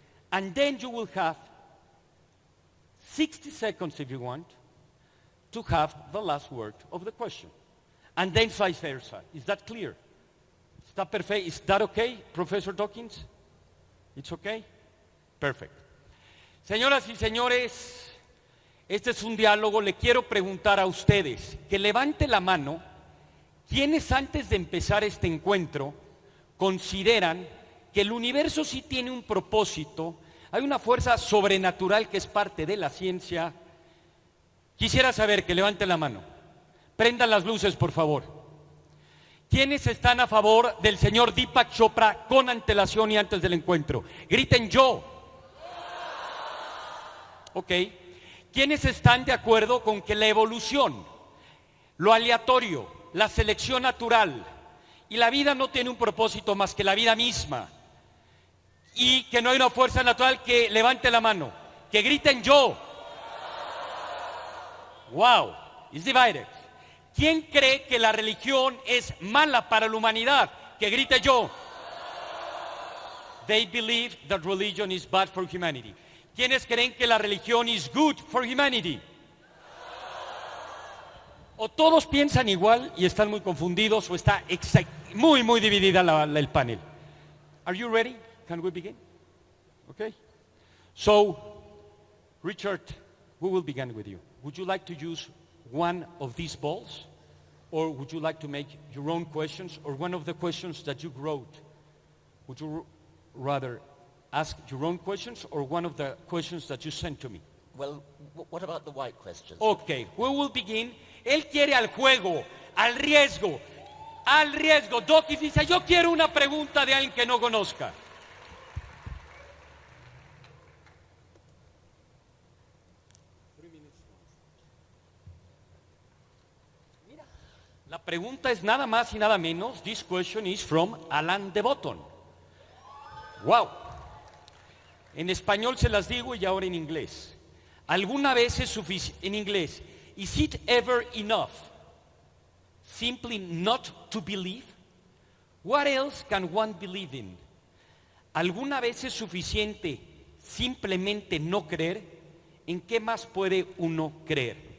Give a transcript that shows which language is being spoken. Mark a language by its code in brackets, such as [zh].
[en] And then you will have 60 seconds, if you want, to have the last word of the question. And then vice versa. Is that clear? [es] ¿Está perfecto? [en] Is that okay, Professor Dawkins? It's okay? Perfect. [es] Señoras y señores, este es un diálogo. Le quiero preguntar a ustedes que levante la mano quienes antes de empezar este encuentro consideran que el universo sí tiene un propósito, hay una fuerza sobrenatural que es parte de la ciencia. Quisiera saber que levante la mano. Prendan las luces, por favor. ¿Quiénes están a favor del señor Deepak Chopra con antelación y antes del encuentro? Griten yo. Ok. ¿Quiénes están de acuerdo con que la evolución, lo aleatorio, la selección natural y la vida no tiene un propósito más que la vida misma? Y que no hay una fuerza natural. Que levante la mano. Que griten yo. [en] Wow. It's divided. [es] ¿Quién cree que la religión es mala para la humanidad? Que grite yo. [en] They believe that religion is bad for humanity. [es] ¿Quiénes creen que la religión [en] is good for humanity? [es] O todos piensan igual y están muy confundidos, o está muy dividida el panel. [en] Are you ready? Can we begin? Okay. So, Richard, we will begin with you. Would you like to use one of these balls? Or would you like to make your own questions, or one of the questions that you wrote? Would you rather ask your own questions or one of the questions that you sent to me? Well, what about the white questions? Okay, we will begin. [es] Él quiere al juego, al riesgo. Dawkins dice, yo quiero una pregunta de alguien que no conozca. La pregunta es nada más y nada menos. [en] This question is from Alan de Botton. Wow. [es] En español se las digo y ahora en inglés. ¿Alguna vez es suficiente? En inglés. [en] Is it ever enough simply not to believe? What else can one believe in? [es] ¿Alguna vez es suficiente simplemente no creer? ¿En qué más puede uno creer?